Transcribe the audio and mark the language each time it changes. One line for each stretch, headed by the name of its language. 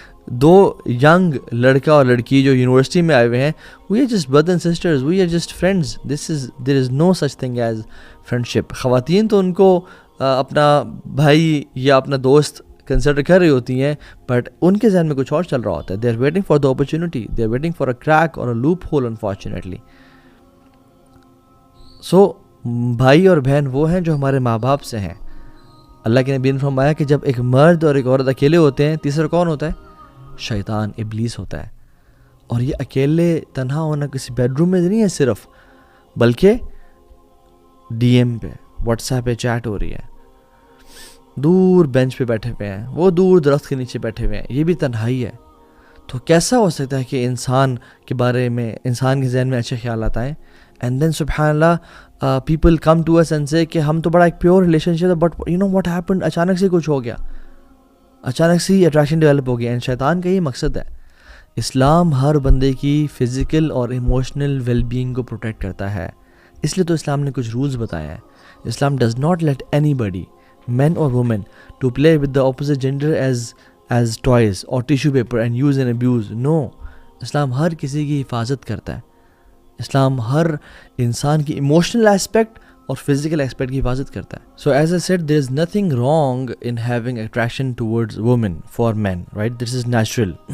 Urdu: دو young لڑکا اور لڑکی جو یونیورسٹی میں آئے ہوئے ہیں,
English: We are just brother and sisters, we are just friends, there is no such thing as friendship.
Urdu: خواتین تو ان کو اپنا بھائی یا اپنا دوست کنسیڈر کر رہی ہوتی ہیں, بٹ ان کے ذہن میں کچھ اور چل رہا ہوتا ہے.
English: They are waiting for the opportunity, they are waiting for a crack or a loophole unfortunately.
Urdu: سو بھائی اور بہن وہ ہیں جو ہمارے ماں باپ سے ہیں. اللہ کے نبی نے فرمایا کہ جب ایک مرد اور ایک عورت اکیلے ہوتے ہیں, تیسرا کون ہوتا ہے؟ شیطان, ابلیس ہوتا ہے. اور یہ اکیلے تنہا ہونا کسی بیڈ روم میں نہیں ہے صرف, بلکہ ڈی ایم پہ, واٹس ایپ پہ چیٹ ہو رہی ہے, دور بینچ پہ بیٹھے ہوئے ہیں, وہ دور درخت کے نیچے بیٹھے ہوئے ہیں, یہ بھی تنہائی ہے. تو کیسا ہو سکتا ہے کہ انسان کے بارے میں, انسان کے ذہن میں اچھے خیالات آئیں؟
English: and then سبحان اللہ people come to us and say
Urdu: کہ ہم تو بڑا ایک پیور ریلیشن شپ ہے,
English: but you know what happened,
Urdu: اچانک سے کچھ ہو گیا, اچانک سے اٹریکشن ڈیولپ ہو گیا. اینڈ شیطان کا یہ مقصد ہے. اسلام ہر بندے کی فزیکل اور ایموشنل ویل بینگ کو پروٹیکٹ کرتا ہے, اس لیے تو اسلام نے کچھ رولز بتایا ہیں.
English: Islam does not let anybody, men or women, to play with the opposite gender as toys or tissue paper and use and abuse.
Urdu: No, اسلام ہر کسی کی حفاظت کرتا ہے. اسلام ہر انسان کی ایموشنل ایسپیکٹ اور فزیکل ایسپیکٹ کی حفاظت کرتا ہے.
English: So as I said, there is nothing wrong in having attraction towards women for men, right? This is natural.